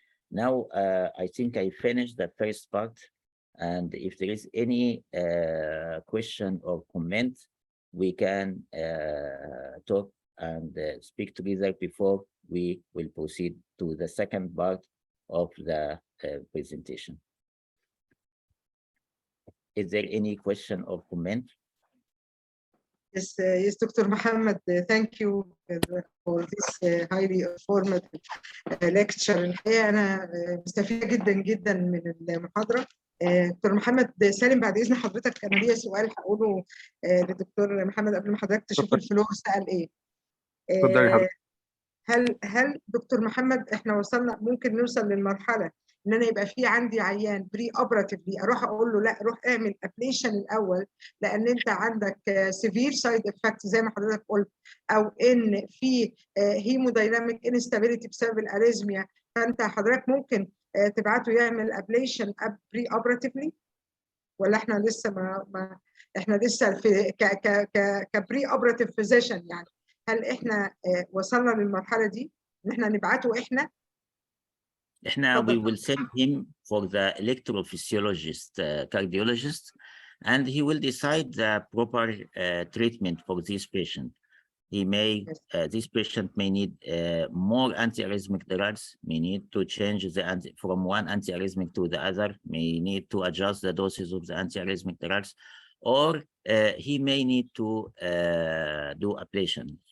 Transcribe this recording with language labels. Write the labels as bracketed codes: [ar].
[en] Now, I think I finished the first part, and if there is any question or comment, we can talk and speak together before we will proceed to the second part of the presentation. Is there any question or comment? Yes, yes, Dr. Mohamed, thank you for this highly informative lecture. [ar] الحقيقة أنا مستفيدة جدا جدا من المحاضرة. دكتور محمد سالم، بعد إذن حضرتك أنا ليا سؤال هقوله لدكتور محمد قبل ما حضرتك تشوف الفلور سأل إيه. هل دكتور محمد إحنا وصلنا ممكن نوصل للمرحلة ان انا يبقى في عندي عيان [en] preoperatively [ar] اروح اقول له لا روح اعمل ابليشن الاول لان انت عندك [en] severe side effect [ar] زي ما حضرتك قلت، او ان في [en] hemodynamic instability [ar] بسبب الاريزميا، فانت حضرتك ممكن تبعته يعمل ابليشن بري اوبراتيفلي، ولا احنا لسه ما احنا لسه في [en] كبري operative physician? [ar] يعني هل احنا وصلنا للمرحله دي ان احنا نبعته احنا؟ [en] We will send him for the electrophysiologist, cardiologist, and he will decide the proper treatment for this patient. He may, this patient may need more antiarrhythmic drugs, may need to change from one antiarrhythmic to the other, may need to adjust the doses of the antiarrhythmic drugs, or he may need to do ablation.